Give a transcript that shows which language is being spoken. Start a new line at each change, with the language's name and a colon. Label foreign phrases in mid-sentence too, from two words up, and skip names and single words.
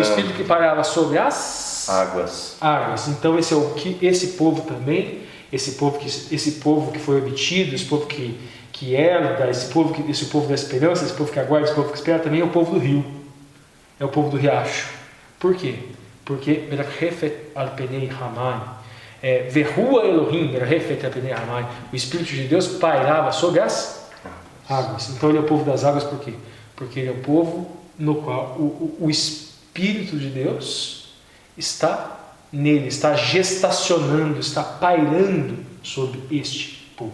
Portuguese: O Espírito que parava sobre as águas. Então esse é o que esse povo também, esse povo que foi obtido, esse povo que herda, esse povo da esperança, esse povo que aguarda, esse povo que espera, também é o povo do rio. É o povo do riacho. Por quê? Porque
Hebrew: מרחפת על פני המים ורוח אלהים מרחפת על פני המים,
Portuguese: o Espírito de Deus pairava sobre as águas. Então ele é o povo das águas, por quê? Porque ele é o povo no qual o Espírito de Deus está nele, está gestacionando, está pairando sobre este povo.